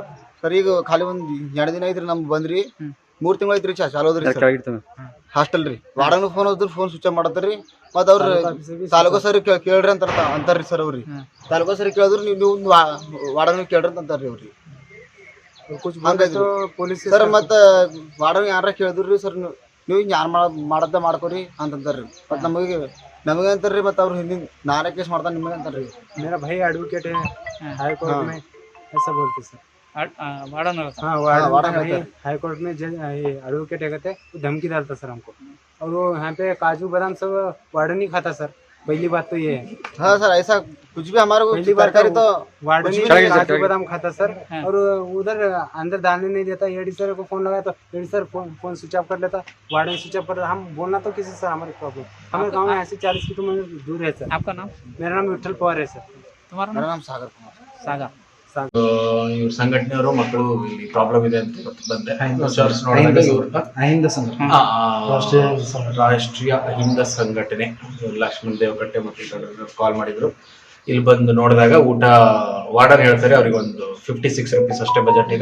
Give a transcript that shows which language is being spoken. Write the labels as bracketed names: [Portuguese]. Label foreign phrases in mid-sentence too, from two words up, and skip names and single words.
[Kannada] ಸರ್ ಈಗ ಖಾಲಿ ಒಂದ್ 2 ದಿನ ಐತ್ರಿ ನಮ್ ಬಂದ್ರಿ 3 ತಿಂಗಳು ಐತ್ರಿ ಚಾಲೋದ್ರಿ ಹಾಸ್ಟೆಲ್ ರೀ ವಾರ್ಡನ್ ಫೋನ್ ಹೋದ್ರ ಫೋನ್ ಸ್ವಿಚ್ ಆಫ್ ಮಾಡತ್ತಾರ್ರಿ ಮತ್ತ ಅವ್ರ ತಾಲೂಕು ಸರ್ ಕೇಳ್ರಿ ಅಂತಾರ್ರಿ ಸರ್ ಅವ್ರಿ ತಾಲೂಕು ಸರ್ ಕೇಳಿದ್ರು ನೀವು ವಾರ್ಡನ್ ಕೇಳ್ರಿ ಅಂತಾರ್ರಿ ಅವ್ರಿ ಸರ್ ಮತ್ತ ವಾರ್ಡನ್ ಯಾರ ಕೇಳಿದ್ರಿ ಸರ್ ನೀವು ಯಾರು ಮಾಡದ ಮಾಡ್ಕೋರಿ ಅಂತಂತಾರ್ರಿ ಮತ್ ನಮಗೆ ಅಂತಾರ್ರಿ ಮತ್ತ ಅವ್ರು ಹಿಂದಿನ ನಾನೇ ಕೇಸ್ ಮಾಡ್ತಾನೆ ನಿಮಗೆ ಅಂತಾರ್ರಿ [Hindi] मेरा भाई एडवोकेट है हाई कोर्ट में ऐसा बोलते सर हाई कोर्ट में जज एडवोकेट है धमकी डालता सर हमको और वो यहाँ पे काजू बादाम सब वार्डन ही खाता सर। पहली बात तो ये है। हाँ सर ऐसा कुछ भी हमारे को पहली बात तो वार्डन ही काजू बादाम खाता सर और उधर अंदर डालने नहीं देता। एडी सर को फोन लगाया तो एडी सर फोन स्विच ऑफ कर लेता, वार्डन स्विच ऑफ कर। हम बोलना तो किसी सर हमारे प्रॉब्लम हमारे गाँव में ऐसे 40 किलोमीटर दूर है सर। आपका नाम? मेरा नाम विठल पवार है सर। तुम्हारा नाम सागर कुमार सागा [Kannada] ಇವ್ರ ಸಂಘಟನೆಯವರು ಮಕ್ಕಳು ಇಲ್ಲಿ ಪ್ರಾಬ್ಲಮ್ ಇದೆ ಅಂತ ಇವತ್ತು ಬಂದೆ ರಾಷ್ಟ್ರೀಯ ಅಹಿಂದ ಸಂಘಟನೆ ಲಕ್ಷ್ಮಣ್ ದೇವಕಟ್ಟೆ ಮತ್ತು ಕಾಲ್ ಮಾಡಿದ್ರು. ಇಲ್ಲಿ ಬಂದು ನೋಡಿದಾಗ ಊಟ ವಾರ್ಡನ್ ಹೇಳ್ತಾರೆ ಅವ್ರಿಗೆ ಒಂದು 56 rupees ಅಷ್ಟೇ ಬಜೆಟ್ ಇದೆ.